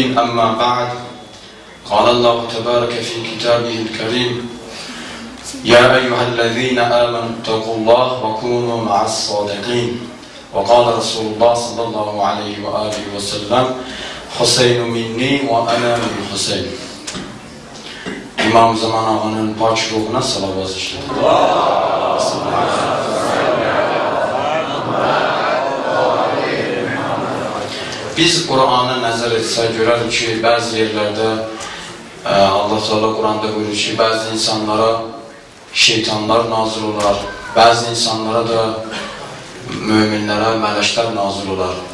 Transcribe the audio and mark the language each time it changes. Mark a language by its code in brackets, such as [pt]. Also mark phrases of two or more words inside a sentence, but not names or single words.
[ar] أما بعد، قال الله تبارك في كتابه الكريم: يا أيها الذين آمنوا اتقوا الله وكونوا مع الصادقين وقال رسول الله صلى الله عليه وآله وسلم حسين مني وأنا من حسين. [az] İmam Zaman Ağa'nın pak ruhuna salavat işledik. Biz Qur'ana nəzər etsək görərik ki, bəzi yerlərdə Allah Teala Qur'anda buyurur ki, bəzi insanlara şeytanlar nazil olar, bəzi insanlara da müminlərə mələklər nazil olar.